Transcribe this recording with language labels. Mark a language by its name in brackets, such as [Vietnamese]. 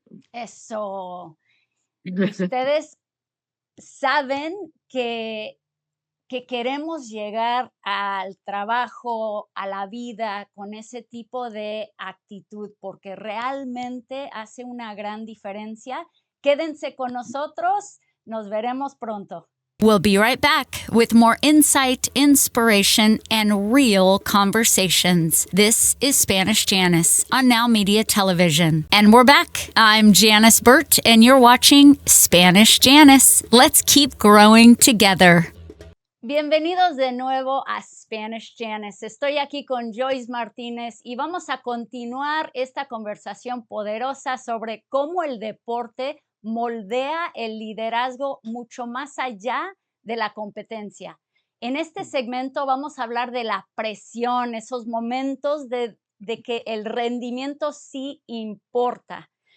[Spanish] Eso, ustedes saben que queremos llegar al trabajo, a la vida con ese tipo de actitud, porque realmente hace una gran diferencia. Quédense con nosotros, nos veremos pronto. [English] We'll be right back with more insight, inspiration, and real conversations. This is Spanish Janice on Now Media Television. And we're back. I'm Janice Burt, and you're watching Spanish Janice. Let's keep growing together. [Spanish] Bienvenidos de nuevo a Spanish Janice. Estoy aquí con Joyce Martínez y vamos a continuar esta conversación poderosa sobre cómo el deporte moldea el liderazgo mucho más allá de la competencia. En este segmento vamos a hablar de la presión, esos momentos de que el rendimiento sí importa.